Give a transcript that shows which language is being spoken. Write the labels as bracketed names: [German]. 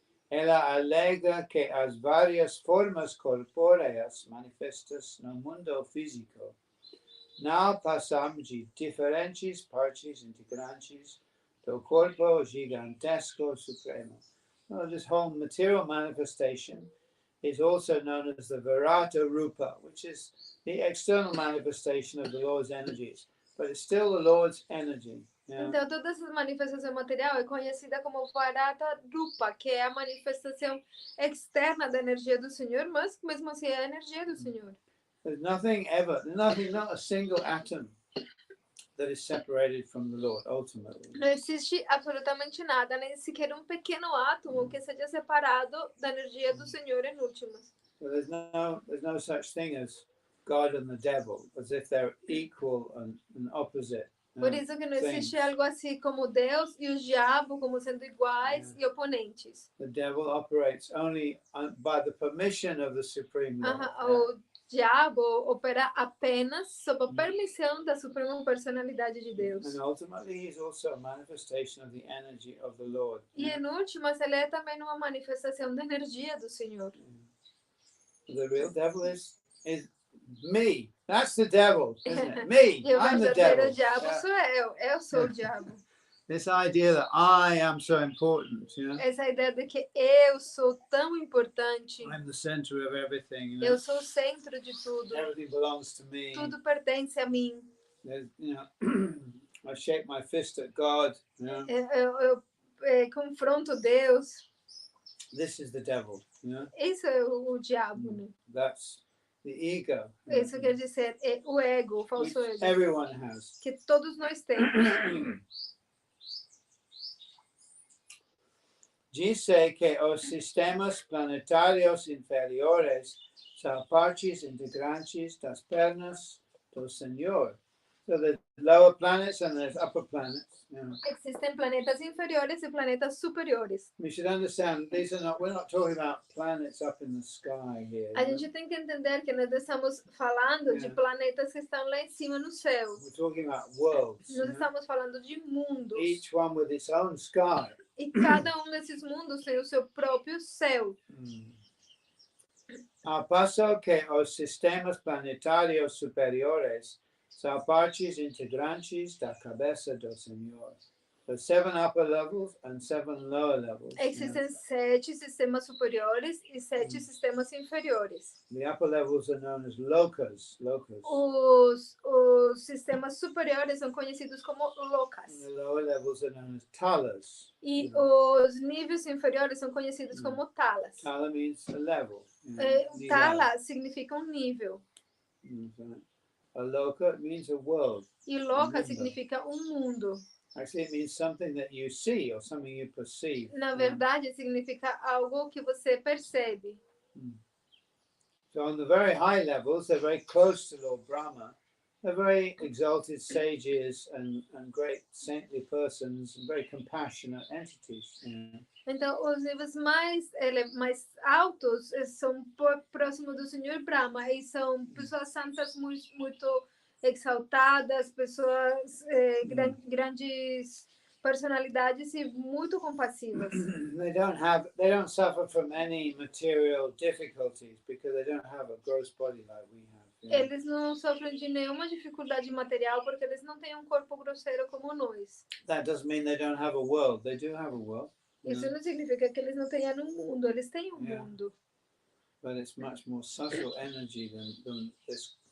[Portuguese] Ela alega que as várias formas corpóreas manifestas no mundo físico não passam de diferentes partes integrantes do corpo gigantesco supremo. [English] Well, this whole material manifestation is also known as the Virata Rupa, which is the external manifestation of the Lord's energies, but it's still the Lord's energy. Yeah? [Portuguese] Então, toda essa manifestação material é conhecida como Varata Rupa, que é a manifestação externa da energia do Senhor, mas mesmo assim é a energia do Senhor. [English] There's nothing, not a single atom that is separated from the Lord, ultimately. [Portuguese] Não existe absolutamente nada, nem sequer um pequeno átomo que seja separado da energia do Senhor em últimas. [English] So there's no such thing as God and the devil, as if they're equal and opposite. [Portuguese] Por isso que não existe algo assim como Deus e o diabo como sendo iguais e oponentes. [English] The devil operates only by the permission of the Supreme Lord. [Portuguese] O diabo opera apenas sob a permissão da Suprema Personalidade de Deus. [English] And ultimately, he's also a manifestation of the energy of the Lord. [Portuguese] E em últimas, ele é também uma manifestação da energia do Senhor. [English] The real devil is me. That's the devil, isn't it? Me. I'm the devil. [Portuguese] O diabo sou eu sou o diabo. [English] This idea that I am so important, you know? [Portuguese] Essa ideia de que eu sou tão importante. [English] I'm the center of everything. You know? [Portuguese] Eu sou o centro de tudo. [English] Everything belongs to me. [Portuguese] Tudo pertence a mim. [English] You know, I shake my fist at God. You know? [Portuguese] Eu confronto Deus. [English] This is the devil. You know? [Portuguese] Isso é o diabo, né? [English] That's the ego. [Portuguese] Isso quer dizer o ego, o falso ego. [English] Everyone has. [Portuguese] Que todos nós temos. Dice que os sistemas planetários inferiores são partes integrantes das pernas do Senhor. [English] So there's lower planets and there's upper planets. You know. [Portuguese] Existem planetas inferiores e planetas superiores. [English] We should understand we're not talking about planets up in the sky here. [Portuguese] A gente tem que entender que nós estamos falando de planetas que estão lá em cima no céu. [English] We're talking about worlds. [Portuguese] Nós estamos falando de mundos. [English] Each one with its own sky. [Portuguese] E cada desses mundos tem o seu próprio céu. Ao passo que os sistemas planetários superiores são partes integrantes da cabeça do Senhor. [English] The 7 upper levels and 7 lower levels. [Portuguese] Existem 7 sistemas superiores e 7 sistemas inferiores. [English] The upper levels are known as lokas. [Portuguese] Os sistemas superiores são conhecidos como lokas. [English] And the lower levels are known as talas. [Portuguese] E os níveis inferiores são conhecidos como talas. [English] Tala means a level. [Portuguese] Tala significa um nível. [English] A loka means a world. [Portuguese] E loka significa um mundo. [English] Actually, it means something that you see or something you perceive. [Portuguese] Na verdade, significa algo que você percebe. [English] So on the very high levels, they're very close to Lord Brahma. They're very exalted sages and great saintly persons and very compassionate entities. [Portuguese] Então, os níveis mais altos são próximos do Senhor Brahma e são pessoas santas muito exaltadas, pessoas grandes personalidades e muito compassivas. [English] They don't suffer from any material difficulties because they don't have a gross body like we have. [Portuguese] Eles não sofrem de nenhuma dificuldade material porque eles não têm um corpo grosseiro como nós. [English] That doesn't mean they don't have a world. They do have a world. [Portuguese] Isso não significa que eles não tenham um mundo. Eles têm um mundo. [English] But it's much more subtle energy than this.